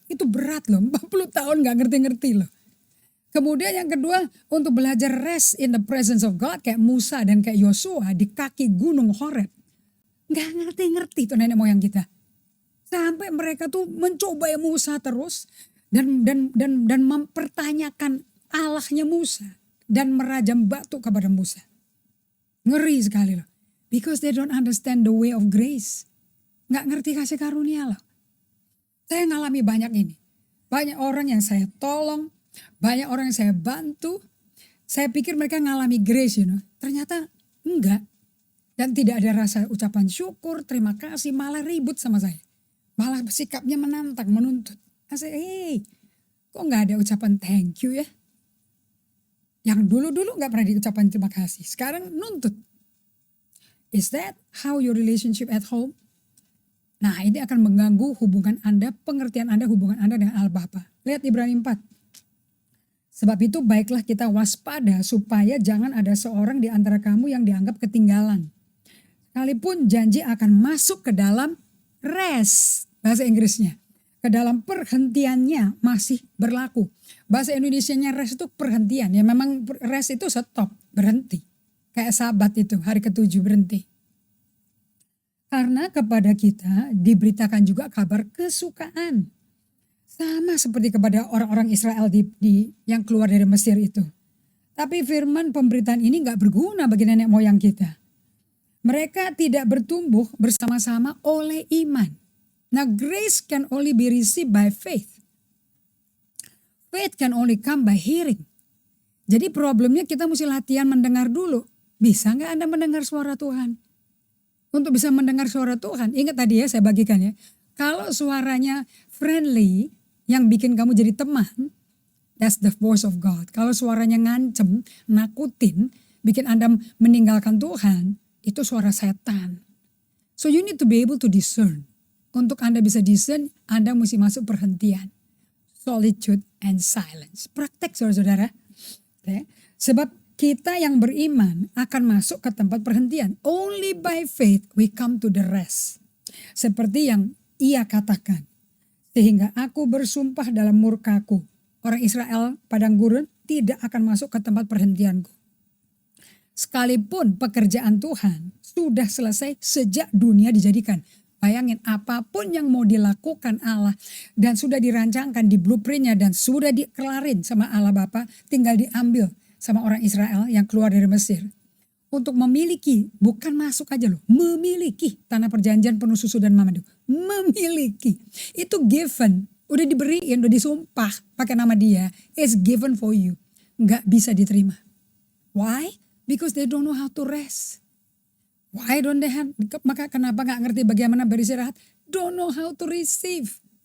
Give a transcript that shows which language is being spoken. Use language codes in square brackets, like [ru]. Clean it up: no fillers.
[id] Itu berat loh, 40 tahun gak ngerti-ngerti loh. Kemudian yang kedua, untuk belajar [en] rest in the presence of God [id] kayak Musa dan kayak Yosua di kaki gunung Horeb. Gak ngerti-ngerti tuh nenek moyang kita. Sampai mereka tuh mencoba Musa terus dan mempertanyakan Allahnya Musa dan merajam batu kepada Musa. Ngeri sekali loh. [en] Because they don't understand the way of grace. [id] Gak ngerti kasih karunia loh. Saya ngalami banyak ini. Banyak orang yang saya tolong, banyak orang yang saya bantu. Saya pikir mereka ngalami grace, ternyata enggak. Dan tidak ada rasa ucapan syukur, terima kasih, malah ribut sama saya. Malah sikapnya menantang, menuntut. Saya, hey, kok gak ada ucapan [en] thank you [id] ya? Yang dulu-dulu gak pernah diucapkan terima kasih. Sekarang nuntut. [en] Is that how your relationship at home? [id] Nah, ini akan mengganggu hubungan Anda, pengertian Anda, hubungan Anda dengan Allah Bapa. Lihat Ibrani 4. Sebab itu baiklah kita waspada supaya jangan ada seorang di antara kamu yang dianggap ketinggalan. Sekalipun janji akan masuk ke dalam rest. Bahasa Inggrisnya. Ke dalam perhentiannya masih berlaku. Bahasa Indonesianya rest itu perhentian. Ya memang rest itu stop, berhenti. Kayak Sabat itu, hari ke-7 berhenti. Karena kepada kita diberitakan juga kabar kesukaan. Sama seperti kepada orang-orang Israel yang keluar dari Mesir itu. Tapi firman pemberitaan ini gak berguna bagi nenek moyang kita. Mereka tidak bertumbuh bersama-sama oleh iman. [en] Now grace can only be received by faith. Faith can only come by hearing. [id] Jadi problemnya kita mesti latihan mendengar dulu. Bisa gak Anda mendengar suara Tuhan? Untuk bisa mendengar suara Tuhan, ingat tadi ya saya bagikan ya. Kalau suaranya friendly, yang bikin kamu jadi teman, [en] that's the voice of God. [id] Kalau suaranya ngancem, nakutin, bikin Anda meninggalkan Tuhan, itu suara setan. [en] So you need to be able to discern. [id] Untuk Anda bisa discern, Anda mesti masuk perhentian. [en] Solitude and silence. [id] Praktek saudara-saudara. [en] Okay. [id] Sebab kita yang beriman akan masuk ke tempat perhentian. [en] Only by faith we come to the rest. [id] Seperti yang ia katakan. Sehingga aku bersumpah dalam murkaku. Orang Israel padang gurun tidak akan masuk ke tempat perhentianku. Sekalipun pekerjaan Tuhan sudah selesai sejak dunia dijadikan. Bayangin apapun yang mau dilakukan Allah dan sudah dirancangkan di blueprintnya dan sudah dikelarin sama Allah Bapa, tinggal diambil sama orang Israel yang keluar dari Mesir. Untuk memiliki, bukan masuk aja loh, memiliki tanah perjanjian penuh susu dan madu. Memiliki, itu given, udah diberiin, udah disumpah pakai nama dia. [en] It's given for you, [id] nggak bisa diterima. [en] Why? Because they don't know how to rest. Why don't they have, [id] maka kenapa gak ngerti bagaimana beristirahat? [en] Don't know how to receive.